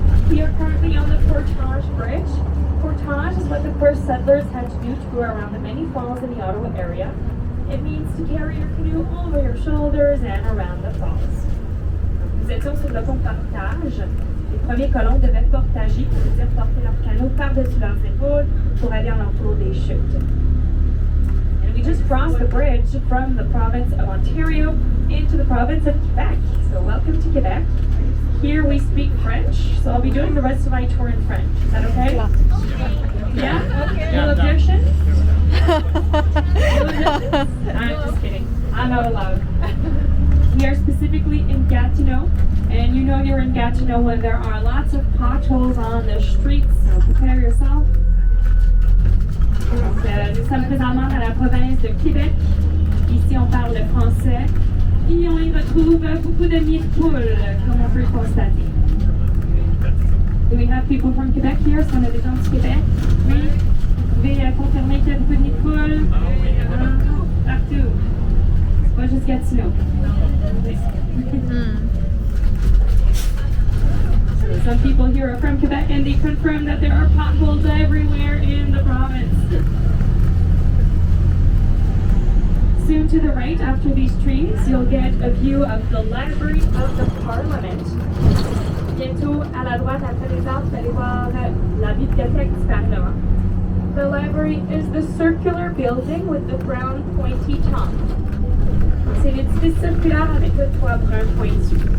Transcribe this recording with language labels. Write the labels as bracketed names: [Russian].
[English] We are currently on the Portage Bridge. Portage is what the first settlers had to do to go around the many falls in the Ottawa area. It means to carry your canoe over your shoulders and around the falls. [French] Nous étions sur le pont Portage. Les premiers colons devaient portager, qui veut dire porter leur canot par-dessus leurs épaules pour aller en l'entour des chutes. [English] And we just crossed the bridge from the province of Ontario into the province of Quebec. So welcome to Quebec. Here we speak French, so I'll be doing the rest of my tour in French. Is that okay? Yeah? Okay. No objections? No objections? I'm just kidding. I'm not allowed. We are specifically in Gatineau, and you know you're in Gatineau when there are lots of potholes on the streets, so prepare yourself. [French] Donc, nous sommes présentement dans la province de Québec. Ici, on parle le français. Et on y retrouve beaucoup de nids de poules, comme on peut le constater. [English] Do we have people from Quebec here? [French] Est-ce qu'on a des gens du Québec? Oui. Vous pouvez confirmer qu'il y a beaucoup de nids de poules? Partout. C'est pas juste Gatineau. [English] So some people here are from Quebec and they confirm that there are potholes everywhere in the province. Soon to the right, after these trees, you'll get a view of the Library of the Parliament. [French] Bientôt, à la droite, après les arbres, vous allez voir la bibliothèque du Parlement. [English] The library is the circular building with the brown pointy top. [French] C'est l'édifice circulaire avec le toit brun pointu.